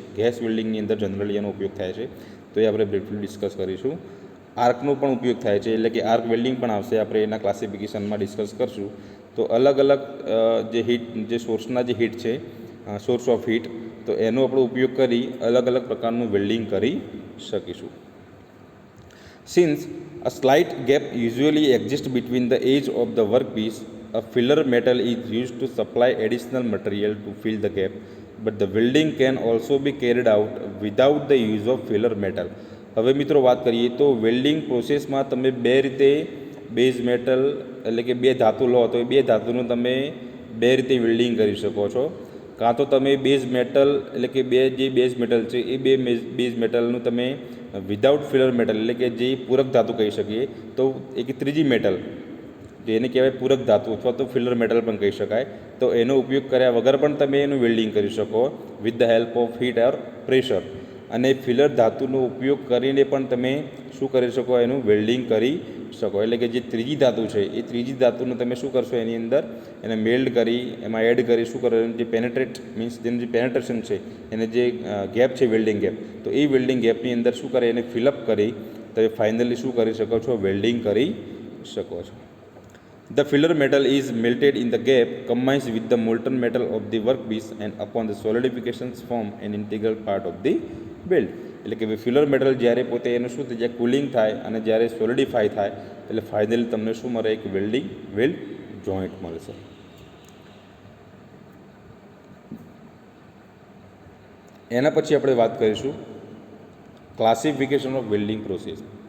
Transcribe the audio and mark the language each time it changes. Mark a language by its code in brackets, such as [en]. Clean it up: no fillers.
[gu] Gas વેલ્ડિંગની અંદર generally એનો ઉપયોગ થાય છે, તો એ આપણે બ્રીફલી ડિસ્કસ કરીશું. આર્કનો પણ ઉપયોગ થાય છે, એટલે કે આર્ક વેલ્ડિંગ પણ આવશે, આપણે એના ક્લાસિફિકેશનમાં ડિસ્કસ કરશું. તો અલગ અલગ જે હીટ, જે સોર્સના જે હીટ છે, સોર્સ ઓફ હીટ, તો એનો આપણે ઉપયોગ કરી અલગ અલગ પ્રકારનું વેલ્ડિંગ કરી શકીશું. [en] Since a slight gap usually exists between the edge of the workpiece, a filler metal is used to supply additional material to fill the gap, but the welding can also be carried out without the use of filler metal. [gu] હવે મિત્રો વાત કરીએ તો welding પ્રોસેસમાં તમે બે રીતે base metal એટલે કે બે ધાતુ લો તો એ બે ધાતુનું તમે બે રીતે વેલ્ડિંગ કરી શકો છો. કાં તો તમે બેઝ મેટલ એટલે કે બે જે બેઝ મેટલ છે એ બે બેઝ મેટલનું તમે વિધાઉટ ફિલર મેટલ એટલે કે જે પૂરક ધાતુ કહી શકીએ તો એક ત્રીજી મેટલ જેને કહેવાય પૂરક ધાતુ અથવા તો ફિલર મેટલ પણ કહી શકાય, તો એનો ઉપયોગ કર્યા વગર પણ તમે એનું વેલ્ડિંગ કરી શકો [en] With the help of heat or pressure. [gu] અને ફિલર ધાતુનો ઉપયોગ કરીને પણ તમે શું કરી શકો એનું વેલ્ડિંગ કરી શકો. એટલે કે જે ત્રીજી ધાતુ છે એ ત્રીજી ધાતુને તમે શું કરશો એની અંદર એને મેલ્ડ કરી એમાં એડ કરી શું કરો જે પેનેટ્રેટ મીન્સ જેનું જે પેનેટ્રેશન છે એને જે ગેપ છે વેલ્ડિંગ ગેપ, તો એ વેલ્ડિંગ ગેપની અંદર શું કરે એને ફિલઅપ કરી તમે ફાઇનલી શું કરી શકો છો વેલ્ડિંગ કરી શકો છો. [en] The filler metal is melted in the gap, combines with the molten metal of the workpiece and upon the solidifications form an integral part of the build. [gu] એટલે કે ફિલર મેટલ જ્યારે પોતે એનું શું થઈ જાય કુલિંગ થાય અને જ્યારે સોલિડિફાય થાય એટલે ફાઇનલી તમને શું મળે એક વેલ્ડ જોઈન્ટ મળશે. એના પછી આપણે વાત કરીશું ક્લાસિફિકેશન ઓફ વેલ્ડિંગ પ્રોસેસ.